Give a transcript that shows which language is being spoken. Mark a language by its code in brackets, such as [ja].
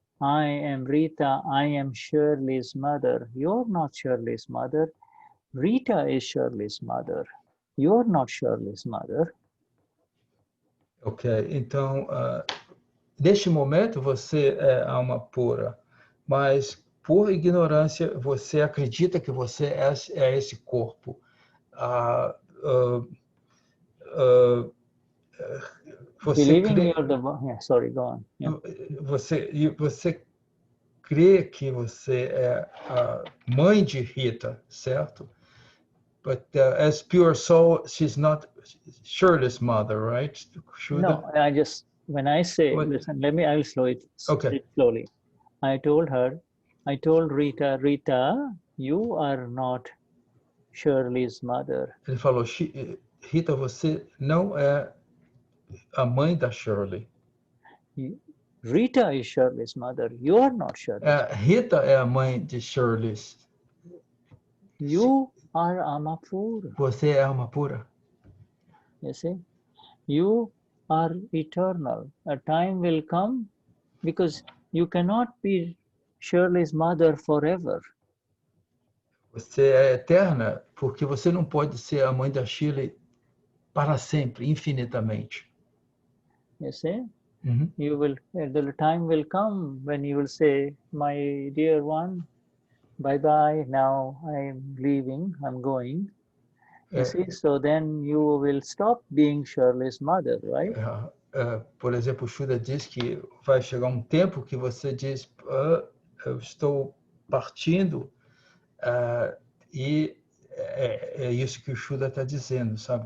[en] I am Rita, I am Shirley's mother. You're not Shirley's mother. Rita is Shirley's mother. You're not Shirley's mother. [pt] Ok, então, neste momento você é alma pura, mas por ignorância você acredita que você é esse corpo. Você crê, [en] sorry, go on. Yeah. [pt] Você crê que você é a mãe de Rita, certo? [en] But as pure soul, she's not Shirley's mother, right? No, when I say, listen, I will slow it slowly. I told Rita, Rita, you are not Shirley's mother. [pt] Ele falou, Rita, você não é a mãe da Shirley. [en] Rita is Shirley's mother. You are not Shirley. [pt] Rita é a mãe de Shirley. [en] You are Amapura. [pt] Você é alma pura. [en] You see, you are eternal. A time will come because you cannot be Shirley's mother forever. [pt] Você é eterna porque você não pode ser a mãe da Shirley para sempre, infinitamente. [en] You see, you will. The time will come when you will say, "My dear one, bye bye. Now I am leaving. I'm going." You see, so then you will stop being Shirley's mother, right? [pt] Por exemplo, o Shuddha diz que vai chegar um tempo que você diz, eu estou partindo, e é isso que o Shuddha está dizendo, sabe?